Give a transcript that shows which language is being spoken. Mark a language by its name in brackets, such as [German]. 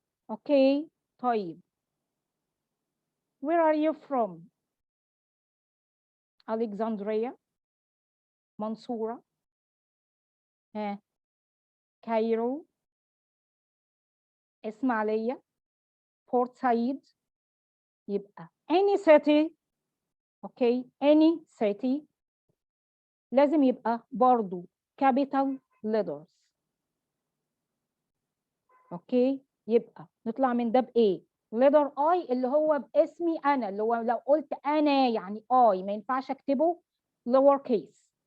[Arabic] اوكي طيب [English] where are you from؟ Alexandria، منصورة، Cairo, اسماعيلية، Port Said. يبقى any city. [Arabic] اوكي [English] any city [Arabic] لازم يبقى برضو capital letters. اوكي، يبقى نطلع من ده بايه؟ letter I اللي هو باسمي انا، اللي هو لو قلت انا يعني I ما ينفعش اكتبه lower case.